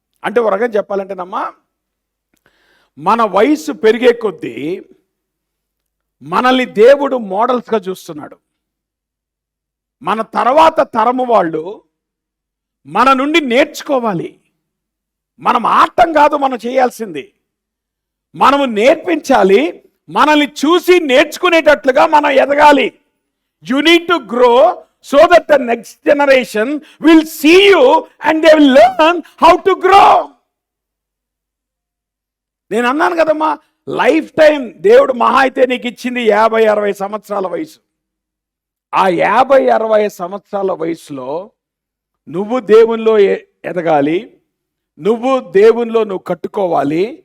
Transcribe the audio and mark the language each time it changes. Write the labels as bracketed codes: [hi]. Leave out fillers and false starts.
[te] అంటే ఒక రకంగా చెప్పాలంటేనమ్మా, మన వయసు పెరిగే కొద్దీ మనల్ని దేవుడు మోడల్స్గా చూస్తున్నాడు. మన తర్వాత తరము వాళ్ళు మన నుండి నేర్చుకోవాలి. మనం ఆడటం కాదు మనం చేయాల్సింది, మనము నేర్పించాలి. మనల్ని చూసి నేర్చుకునేటట్లుగా మనం ఎదగాలి. [en] You need to grow so that the next generation will see you and they will learn how to grow. [te] నేను అన్నాను కదమ్మా, లైఫ్ టైం దేవుడు మహా అయితే నీకు ఇచ్చింది 50-60 సంవత్సరాల వయసు. ఆ 50-60 సంవత్సరాల వయసులో నువ్వు దేవునిలో ఎదగాలి, నువ్వు దేవునిలో నువ్వు కట్టుకోవాలి.